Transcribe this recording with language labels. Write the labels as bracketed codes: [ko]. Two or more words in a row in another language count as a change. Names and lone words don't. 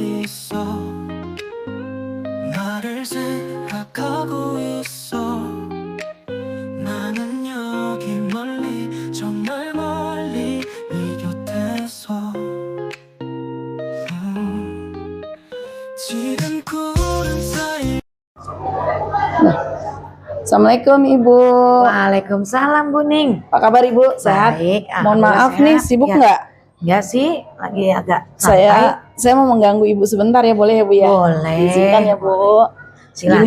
[ko] 있어 나를 생각하고 있어 나는 여기 멀리 정말 멀리 네 곁에서 지금 구름 사이 [id] Assalamualaikum Ibu. Waalaikumsalam Bu Ning. Apa kabar Ibu? Sehat? Baik, Mohon maaf alhamdulillah nih, sehat. sibuk Ya. nggak? Enggak sih, lagi agak santai. Saya mau mengganggu Ibu sebentar ya, boleh ya Bu ya? Boleh. Izinkan ya Bu. Silakan.